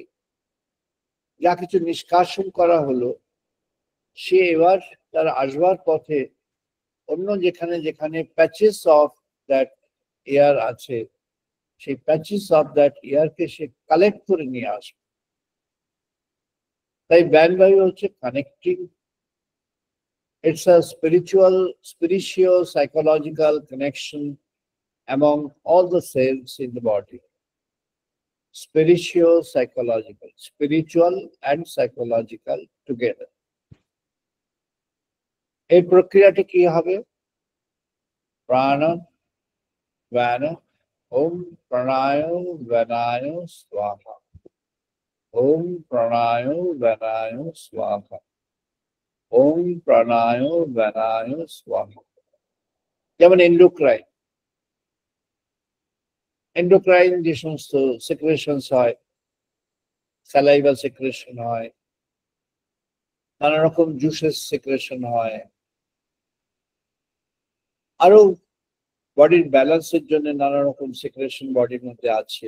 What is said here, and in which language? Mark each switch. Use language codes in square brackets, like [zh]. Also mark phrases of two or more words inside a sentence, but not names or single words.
[bn] যা কিছু নিষ্কাশন করা হলো, সে এবার তার আসবার পথে অন্য যেখানে যেখানে [en] patches of that air [bn] আছে, সেই প্যাচেস অফ দ্যাট এয়ারকে সে কালেক্ট করে নিয়ে আসবে। তাই ব্যান বায়ু হচ্ছে কানেক্টিং। [en] It's a spiritual, psychological connection among all the cells in the body. Spiritual and psychological together. [bn] এই প্রক্রিয়াটি কি হবে? [sa] প্রাণ ব্যান ওম প্রাণায় ব্যানায় স্বাহা। ওম প্রাণায় ব্যানায় স্বাহা। ওম প্রাণায় ব্যানায় স্বাহা। [bn] যেমন এন্ডোক্রাইন যে সমস্ত সিক্রেশনস হয়, [en] salival secretion [bn] হয়, নানা রকম [en] juices secretion [bn] হয়, আরো বডির ব্যালেন্সের জন্য নানা রকম সিক্রেশন বডির মধ্যে আছে।